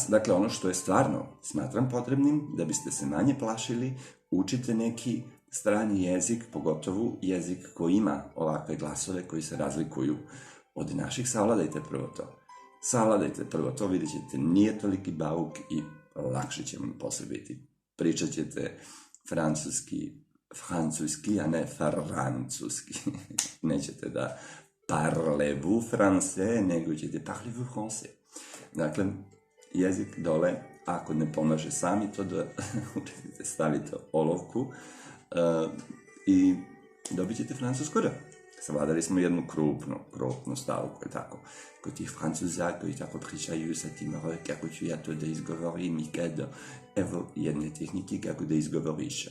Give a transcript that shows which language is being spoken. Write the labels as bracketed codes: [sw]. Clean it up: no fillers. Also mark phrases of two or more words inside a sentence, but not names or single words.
[sr] Dakle, ono što je stvarno smatram potrebnim, da biste se manje plašili, učite neki strani jezik, pogotovo jezik koji ima ovakve glasove koji se razlikuju od naših. Savladajte prvo to, vidjet ćete, nije toliki bauk i lakše će vam posle biti. Pričat ćete francuski, a ne francuski. Nećete da [fr] parlez-vous français, [sr] nego ćete [fr] parlez-vous français. [sr] Dakle, jezik dole, ako ne pomaže sami to da učite, stavite olovku i dobit ćete francusko R. Savladali smo jednu krupnu stavku, tako. Kod tih Francuza koji tako pričaju sa tim R, kako ću ja to da izgovorim i kad, evo jedne tehnike kako da izgovoriš.